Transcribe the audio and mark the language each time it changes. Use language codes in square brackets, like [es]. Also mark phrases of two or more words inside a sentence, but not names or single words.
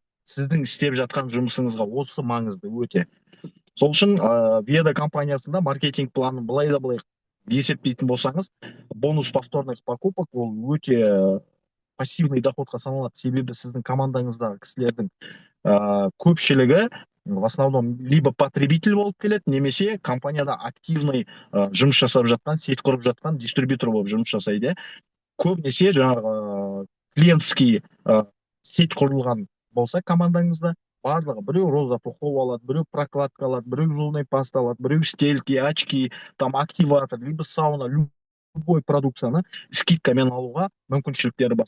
[kk] Сіздің істеп жатқан жұмысыңызға осы маңызды өте. Сол үшін Веда компаниясында маркетинг планын былай да былай есептейтін болсаңыз, [ru] бонус повторных покупок [kk] ол өте [ru] пассивный доходқа [kk] саналады. Себебі сіздің командаңыздағы кісілердің көпшілігі [ru] в основном либо потребитель [kk] болып келеді, немесе компанияда активный жұмыс жасап жатқан, сет құрып жатқан дистрибьютор болып жұмыс жасайды. Көбінесе жаңағы клиентский сет құрылған болса командаңызда, барлығы біреу [ru] роза пухов [kk] алады, біреу прокладка алады, біреу [ru] зубной паста [kk] алады, біреу [ru] стельки, очки, там активатор, либо сауна, любой [kk] продукцияны скидкамен алуға мүмкіншіліктері бар.